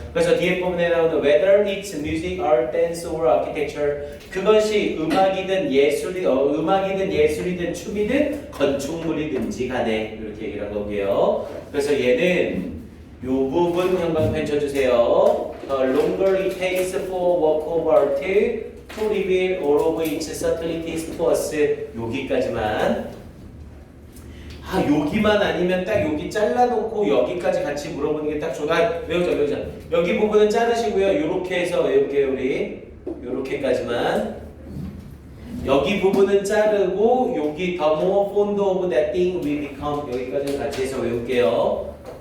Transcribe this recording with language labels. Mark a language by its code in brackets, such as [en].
[ko] 그래서 뒤에 부분에 나오는 [en] whether it's music, art, dance or architecture, [ko] 그것이 음악이든 예술이든 춤이든 건축물이든지 간에 이렇게 얘기를 한 거고요. 그래서 얘는 요 부분 형광펜 쳐주세요. [en] Longer it takes for work of art to reveal all of its subtleties to us. [ko] 여기까지만. 여기만 아니면 딱 여기 잘라놓고 여기까지 같이 물어보는 게 딱 좋아. 외우자. 여기 부분은 자르시고요. 요렇게 해서 외울게요, 우리. 요렇게까지만. 여기 부분은 자르고 여기 [en] the more fond of that thing we become, [ko] 여기까지는 같이 해서 외울게요.